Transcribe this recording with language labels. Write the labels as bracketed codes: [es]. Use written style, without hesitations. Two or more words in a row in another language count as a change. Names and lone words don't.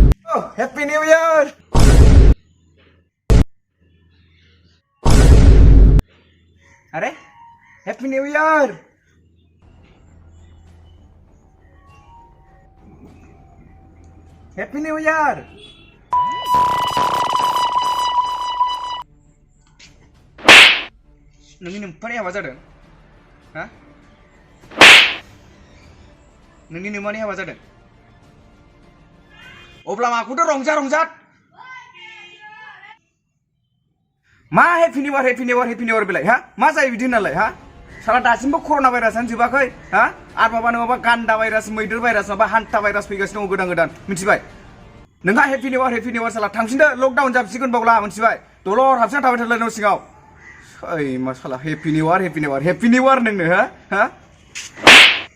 [en] Oh, Happy New Year! अरे Happy New Year! Happy New Year! [brx] नोंनि नोम्फानि हाबा जादों? हा? नोंनि नोम्फानि हाबा जादों? अब्ला माखौथो रंजा मा [en] happy new year [brx] बेलाय हा मा जायो बिदि होननालाय हा साला दासिमबो कर'ना भाइरासआनो जोबाखै हा आरो माबा गान्दा भाइरास मैदेर भाइरास माबा हान्था भाइरास फैगासिनो दङ गोदान मिथिबाय नोंहा [en] happy new year [brx] साला थांफिनदो लकडाउन जाबसिगोन बावला मिथिबाय दलर हाबसिना थाबाय थालाय न' सिङाव ओइ मा साला [en] happy new year [brx] नोंनो हा